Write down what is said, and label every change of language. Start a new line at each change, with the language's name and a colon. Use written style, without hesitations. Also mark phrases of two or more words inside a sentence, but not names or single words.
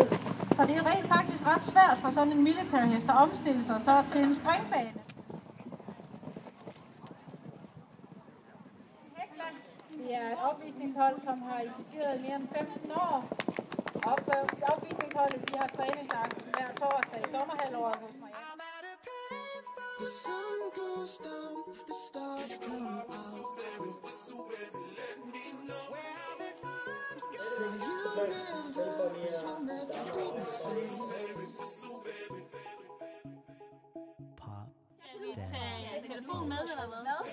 Danish: Så det er rent faktisk ret svært for sådan en military hest at omstille sig så til en springbane. Det er et opvisningshold, som har eksisteret i mere end 15 år. Opvisningsholdet de har træningsaften hver torsdag i sommerhalvåret hos mig.
English: The sun goes down, the stars come out. Where are the times when you never be the same? Pop.
Danish: Skal vi tage telefonen med, eller hvad?